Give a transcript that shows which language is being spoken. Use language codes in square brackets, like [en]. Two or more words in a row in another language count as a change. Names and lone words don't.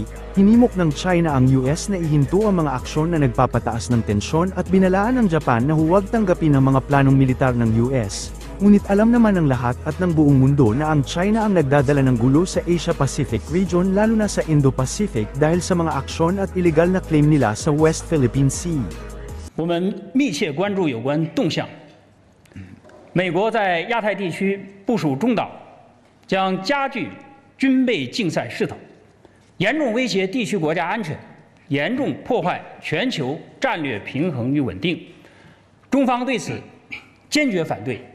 [tl] Hinimok ng China ang US na ihinto ang mga aksyon na nagpapataas ng tensyon at binalaan ng Japan na huwag tanggapin ang mga planong militar ng US. Ngunit alam naman ng lahat at ng buong mundo na ang China ang nagdadala ng gulo sa Asia-Pacific region, lalo na sa Indo-Pacific, dahil sa mga aksyon at iligal na claim nila sa West Philippine Sea. [zh] 我们密切关注有关动向。 美国在亚太地区部署中导，将加剧军备竞赛势头，严重威胁地区国家安全，严重破坏全球战略平衡与稳定。中方对此坚决反对。